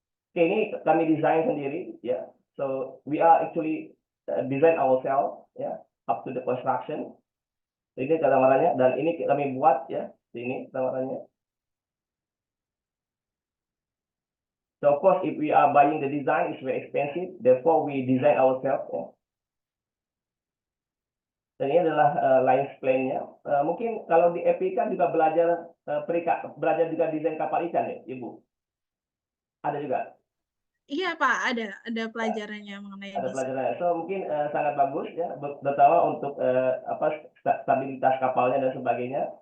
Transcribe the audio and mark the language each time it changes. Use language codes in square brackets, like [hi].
[id] Oke, ini kami desain sendiri, ya. [en] So we are actually design ourselves, ya, up to the construction. [id] Ini katamarannya, dan ini kami buat, ya, ini katamarannya. [en] So of course, if we are buying the design, it's very expensive. Therefore, we design ourselves. [id] Ya. Dan ini adalah lines plan-nya. Mungkin kalau di EPIK juga belajar belajar juga desain kapal ikan, ya, Ibu. Ada juga. Iya Pak, ada pelajarannya mengenai ada desain. pelajarannya. So mungkin sangat bagus, ya, terutama untuk stabilitas kapalnya dan sebagainya.